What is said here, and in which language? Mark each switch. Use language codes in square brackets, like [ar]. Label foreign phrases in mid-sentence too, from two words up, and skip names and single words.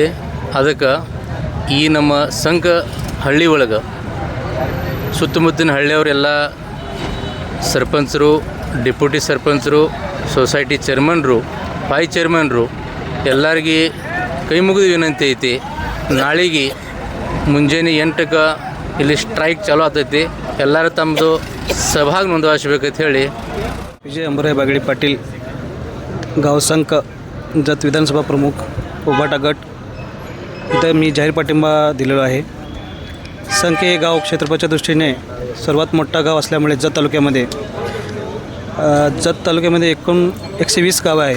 [kn] ಅದಕ್ಕೆ ಈ ನಮ್ಮ ಸಂಘ ಹಳ್ಳಿ ಒಳಗೆ ಸುತ್ತಮುತ್ತಿನ ಹಳ್ಳಿಯವರೆಲ್ಲ ಸರ್ಪಂಚರು, ಡೆಪ್ಯೂಟಿ ಸರ್ಪಂಚರು, [en] society chairmanru, vice chairmanru [kn] ಎಲ್ಲರಿಗೆ ಕೈ ಮುಗಿದು ವಿನಂತಿ ಐತಿ. ನಾಳೆಗೆ ಮುಂಜಾನೆ 8ಕ್ಕೆ ಇಲ್ಲಿ ಸ್ಟ್ರೈಕ್ ಚಾಲೂ ಆಗ್ತೈತಿ. ಎಲ್ಲರೂ ತಮ್ಮದು ಸಭಾಗ ನೋಂದವಾಯಿಸ್ಬೇಕಂತ ಹೇಳಿ [mr] विजय अंबुराय बागडी पाटील, गाव संक, जत विधानसभा प्रमुख, उभाटा गट इथं मी जाहीर पाठिंबा दिलेलो आहे. संक हे गाव क्षेत्रफळाच्या दृष्टीने सर्वात मोठा गाव असल्यामुळे जत तालुक्यामध्ये एकूण 120 गावं आहेत.